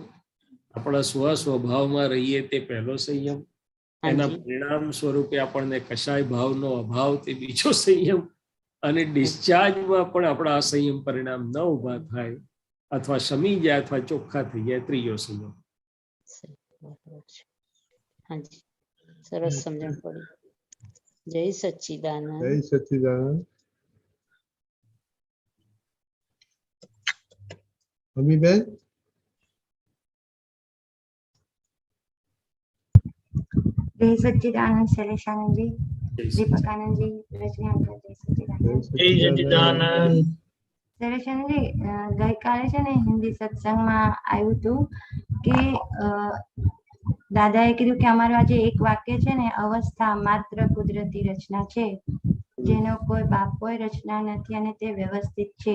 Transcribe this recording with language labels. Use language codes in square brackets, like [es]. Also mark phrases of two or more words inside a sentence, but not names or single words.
[gu] આપણા સ્વભાવમાં રહીએ તે પહેલો સંયમ, એના પરિણામ સ્વરૂપે આપણને કશાય ભાવનો અભાવ તે બીજો સંયમ, અને ડિસ્ચાર્જમાં પણ આપણા અસંયમ પરિણામ ન ઉભા થાય અથવા શમી જાય અથવા ચોખ્ખા થઈ જાય ત્રીજો સંયમ. સરસ સમજણ પડી. જય સચ્ચિદાનંદ. જય સચ્ચિદાનંદ. અમીબેન. [hi] जय सच्चिदानंद शैलेशानंद जी, दीपकानंद जी, रजनीकांत जय सच्चिदानंद. जय सच्चिदानंद. [gu] શૈલેશાનંદ जी, ગઈકાલે છે ને હિન્દી સત્સંગમાં આવ્યું હતું કે દાદાએ કીધું કે અમારું આજે એક વાક્ય છે ને, અવસ્થા માત્ર કુદરતી રચના છે, જેનો કોઈ બાપ કોઈ રચના નથી અને તે વ્યવસ્થિત છે.